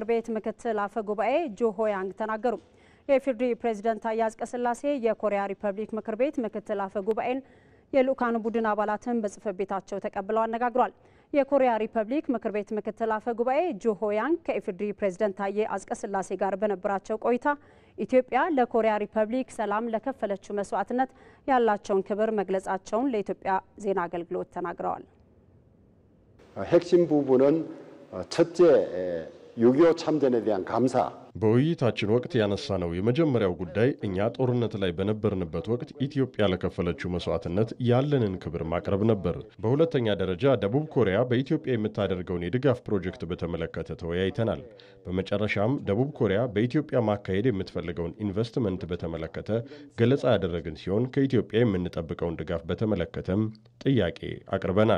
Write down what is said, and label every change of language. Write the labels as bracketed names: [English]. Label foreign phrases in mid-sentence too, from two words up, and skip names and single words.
[Amharic] ቤት ምክትል አፈ ጉባኤ ጆ ሆያንግ ተናገሩ የኢፌዴሪ ፕሬዝዳንት ታዬ አጽቀሥላሴ የኮሪያ ሪፐብሊክ ምክር ቤት ምክትል አፈ ጉባኤን የልኡካኑ ቡድን አባላትን በጽሕፈት ቤታቸው ተቀብለው አነጋግሯል። የኮሪያ ሪፐብሊክ ምክር ቤት ምክትል አፈ ጉባኤ ጁ ሆያንግ ከኢፌዴሪ ፕሬዝዳንት ታዬ አጽቀሥላሴ ጋር በነበራቸው ቆይታ ኢትዮጵያ ለኮሪያ ሪፐብሊክ ሰላም ለከፈለችው መስዋዕትነት ያላቸውን ክብር መግለጻቸውን ለኢትዮጵያ ዜና አገልግሎት ተናግረዋል። [Korean] 핵심 부분은 첫째 6.25 참전에 대한 감사. [Amharic] በውይይታችን ወቅት ያነሳነው የመጀመሪያው ጉዳይ እኛ ጦርነት ላይ በነበርንበት ወቅት ኢትዮጵያ ለከፈለችው መስዋዕትነት ያለንን ክብር ማቅረብ ነበር። በሁለተኛ ደረጃ ደቡብ ኮሪያ በኢትዮጵያ የምታደርገውን የድጋፍ ፕሮጀክት በተመለከተ ተወያይተናል። በመጨረሻም ደቡብ ኮሪያ በኢትዮጵያ ማካሄድ የምትፈልገውን ኢንቨስትመንት በተመለከተ ገለጻ ያደረግን ሲሆን ከኢትዮጵያ የምንጠብቀውን ድጋፍ በተመለከተም ጥያቄ አቅርበናል።